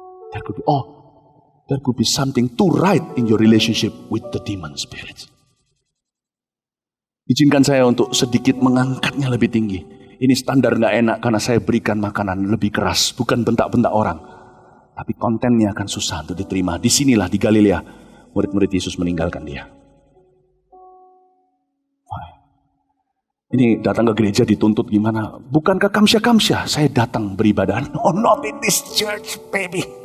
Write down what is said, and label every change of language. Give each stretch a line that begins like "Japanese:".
English: There could be something to right in your relationship with the demon spirits.
Indonesian: Izinkan saya untuk sedikit mengangkatnya lebih tinggi. Ini standar gak enak karena saya berikan makanan lebih keras. Bukan bentak-bentak orang. Tapi kontennya akan susah untuk diterima. Disinilah di Galilea, murid-murid Yesus meninggalkan dia. Ini datang ke gereja dituntut gimana? Bukan ke kamsya-kamsya. Saya datang beribadah.
English: No, not in this church, baby.